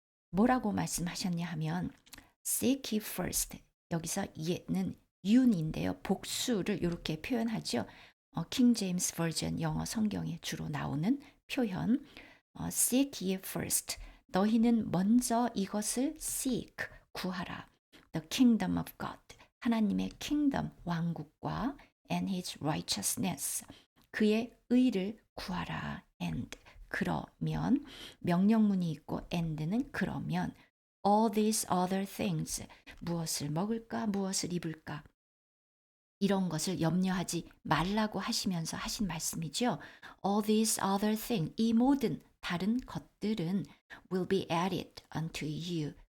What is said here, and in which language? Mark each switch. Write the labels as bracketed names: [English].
[Korean] 뭐라고 말씀하셨냐 하면 [English] seek ye first. [Korean] 여기서 ye는 you인데요. 복수를 이렇게 표현하죠. 킹 제임스 버전 영어 성경에 주로 나오는 표현. [English] seek ye first. [Korean] 너희는 먼저 이것을 seek, 구하라. [English] The kingdom of God. [Korean] 하나님의 kingdom, 왕국과 [English] and his righteousness. [Korean] 그의 의를 구하라. and. 그러면 명령문이 있고 and는 그러면 [English] all these other things. [Korean] 무엇을 먹을까? 무엇을 입을까? 이런 것을 염려하지 말라고 하시면서 하신 말씀이죠. [English] All these other things. [Korean] 이 모든 다른 것들은 [English] will be added unto you.